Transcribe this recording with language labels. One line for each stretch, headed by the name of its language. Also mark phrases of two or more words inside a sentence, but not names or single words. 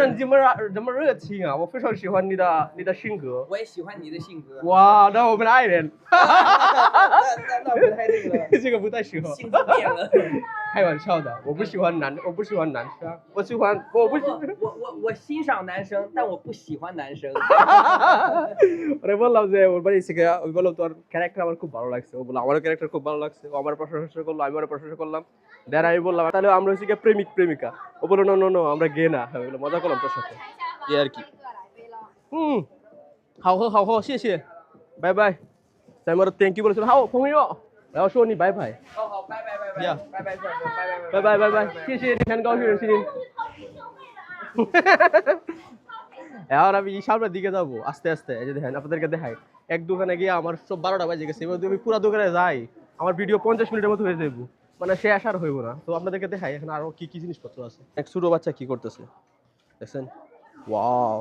Chinese: 那你这么热情啊！我非常喜欢你的性格。我也喜欢你的性格。哇，那我们的爱人。那不太那个了。这个不太适合。性格变了。开玩笑的，我不喜欢男生，我欣赏男生，但我不喜欢男生。
Bangla: ওরে বললাম যে ওর বাড়ি থেকে ওই বললাম তোর ক্যারেক্টার আমার খুব ভালো লাগছে, ও বললো আমারও ক্যারেক্টার খুব ভালো লাগছে, ও আমার প্রশংসা করলো, আমি ওর প্রশংসা করলাম। দেন আমি বললাম তাহলে আমরা হচ্ছে গিয়ে প্রেমিকা। ও বললো নো আমরা গে না। আমি বললাম মজা করলাম তোর সাথে, এই আর কি।
Chinese: 好喝谢谢拜拜。咱们
English: thank you
Chinese: 不了，好朋友，然后说你拜拜。好，拜拜。谢谢你，很高兴认识您。
Bangla: এখন আমি সামনের দিকে যাবো আস্তে আস্তে। এই যে দেখেন আপনাদেরকে দেখাই, এক দোকানে গিয়ে আমার সব 12টা বাজে গেছে। এবার আমি পুরো দোকানে যাই আমার ভিডিও 50 মিনিটের মতো হয়ে যাবো, মানে শেষ আর হইব না। তো আপনাদেরকে দেখাই এখানে আরো কি কি জিনিসপত্র আছে। এক ছোট বাচ্চা কি করতেছে দেখছেন, ওয়াও।